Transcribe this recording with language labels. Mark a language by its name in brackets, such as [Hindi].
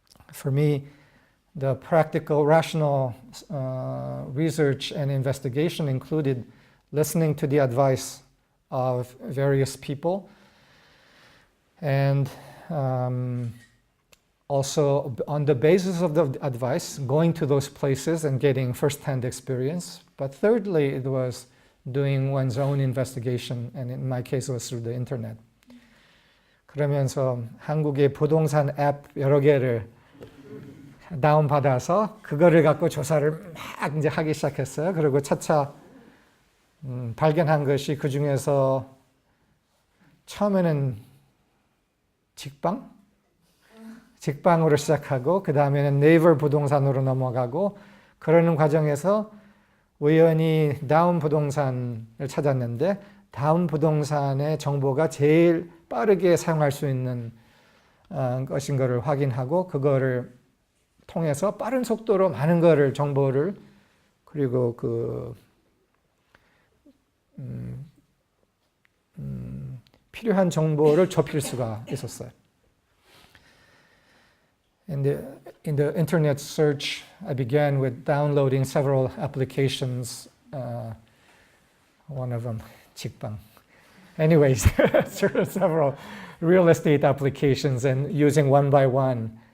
[English] For me, the practical, rational research and investigation included listening to the advice of various people and also on the basis of the advice, going to those places and getting first-hand experience. But thirdly, it was doing one's own investigation, and in my case it was through the internet. [Korean] 그러면서 한국의 부동산 앱 여러 개를 다운받아서 그거를 갖고 조사를 막 이제 하기 시작했어요. 그리고 차차 발견한 것이 그 중에서 처음에는 직방으로 시작하고 그 다음에는 네이버 부동산으로 넘어가고 그러는 과정에서 우연히 다운 부동산을 찾았는데 다운 부동산의 정보가 제일 빠르게 사용할 수 있는 것인 것을 확인하고 그거를 통해서 빠른 속도로 많은 거를 정보를 그리고 필요한 정보를 좁힐 수가 있었어요. [English] In the internet search, I began with downloading several applications. One of them, 직방. Anyways, several real estate applications and using one by one.